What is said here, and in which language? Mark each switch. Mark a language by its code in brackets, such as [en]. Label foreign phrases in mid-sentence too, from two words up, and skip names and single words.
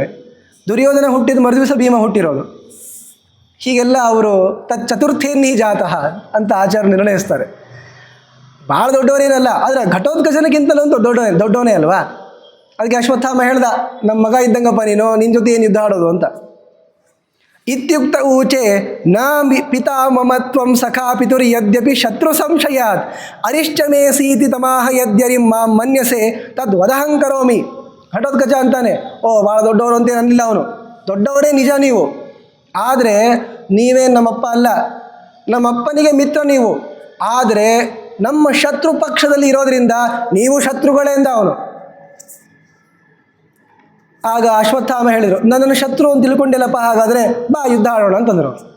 [kn] ದುರ್ಯೋಧನ ಹುಟ್ಟಿದ ಮರುದಿವಸ ಭೀಮ ಹುಟ್ಟಿರೋದು. ಹೀಗೆಲ್ಲ ಅವರು [sa] ಚತುರ್ಥೇನ್ನಿ ಜಾತಃ [kn] ಅಂತ ಆಚಾರ ನಿರ್ಣಯಿಸ್ತಾರೆ. ಭಾಳ ದೊಡ್ಡವರೇನಲ್ಲ, ಆದರೆ ಘಟೋತ್ಕಚನಕ್ಕಿಂತಲೂ ದೊಡ್ಡವನೇ ಅಲ್ವಾ. ಅದಕ್ಕೆ ಅಶ್ವತ್ಥಾಮ ಹೇಳ್ದ, ನಮ್ಮ ಮಗ ಇದ್ದಂಗಪ್ಪ ನೀನು, ನಿನ್ನ ಜೊತೆ ಏನು ಯುದ್ಧ ಆಡೋದು ಅಂತ. [sa] ಇತ್ಯುಕ್ತ ಊಚೆ ನ ಪಿತಾ ಮಮ ತ್ವಂ ಸಖಾ ಪಿತುರ್ ಯದ್ಯಪಿ ಶತ್ರು ಸಂಶಯಾತ್ ಅರಿಷ್ಟಮೇ ಸೀತಿ ತಮಾಹ ಯದ್ಯರಿಂ ಮಾಂ ಮನ್ಯಸೆ ತದ್ ವದಹಂ ಕರೋಮಿ. [kn] ಘಟೋತ್ಕಚ ಅಂತಾನೆ, ಓ ಭಾಳ ದೊಡ್ಡವರು ಅಂತ ಅನ್ನಿಲ್ಲ ಅವನು, ದೊಡ್ಡವರೇ ನಿಜ ನೀವು, ಆದರೆ ನೀವೇ ನಮ್ಮಪ್ಪ ಅಲ್ಲ, ನಮ್ಮಪ್ಪನಿಗೆ ಮಿತ್ರ ನೀವು, ಆದರೆ ನಮ್ಮ ಶತ್ರು ಪಕ್ಷದಲ್ಲಿ ಇರೋದರಿಂದ ನೀವು ಶತ್ರುಗಳೇ ಎಂದ ಅವನು. ಆಗ ಅಶ್ವತ್ಥಾಮ ಹೇಳಿದರು, ನನ್ನನ್ನು ಶತ್ರು ಅಂತ ತಿಳ್ಕೊಂಡಿಲ್ಲಪ್ಪ, ಹಾಗಾದರೆ ಬಾ ಯುದ್ಧ ಆಡೋಣ ಅಂತಂದರು.